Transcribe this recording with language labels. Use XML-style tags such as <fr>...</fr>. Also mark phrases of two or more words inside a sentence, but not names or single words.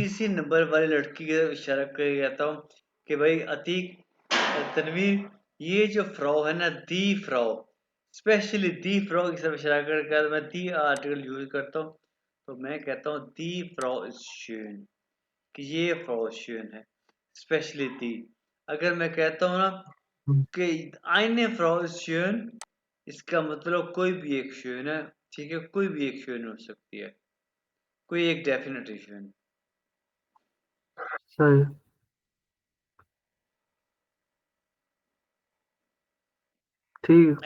<hi>तीसरी नंबर वाली लड़की के इशारा कर कहता हूँ कि भाई अतीक, तनवीर, ये जो फ्राउ है ना,</hi> <de>die Frau,</de> <hi>स्पेशली</hi> <de>die Frau</de> <hi>की तरफ इशारा करके मैं दी आर्टिकल यूज करता हूँ। तो मैं कहता हूँ</hi> <de>die Frau is schön,</de> <hi>कि ये फ्राउ schön है, स्पेशली दी। अगर मैं कहता हूँ ना हम्म,</hi> <de>कि eine Frau ist schön,</de> <hi>इसका मतलब कोई भी एक schön है। ठीक है, कोई भी एक schön हो सकती है, कोई एक डेफिनेट schön। सही है। ठीक है।</hi>